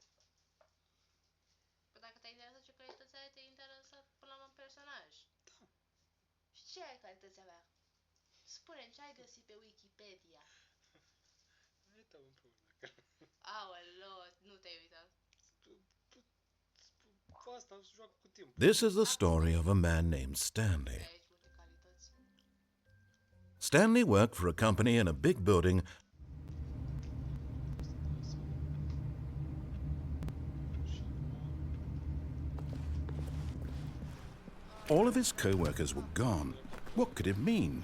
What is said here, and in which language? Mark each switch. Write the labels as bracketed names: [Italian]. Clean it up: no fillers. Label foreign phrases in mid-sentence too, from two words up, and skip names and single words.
[Romanian] Păi dacă te-ai interesat ce calități are, te-ai interesat până la un personaj. Da. Și ce calități avea? Spune-mi, ce ai găsit pe Wikipedia? Uite, împreună. Aoleo, nu te-ai uitat. Asta se joacă cu timpul. [English] This is the story of a man named Stanley. [Romanian] Aici multe calități. [English] Stanley worked for a company in a big building all of his co-workers were gone. What could it mean?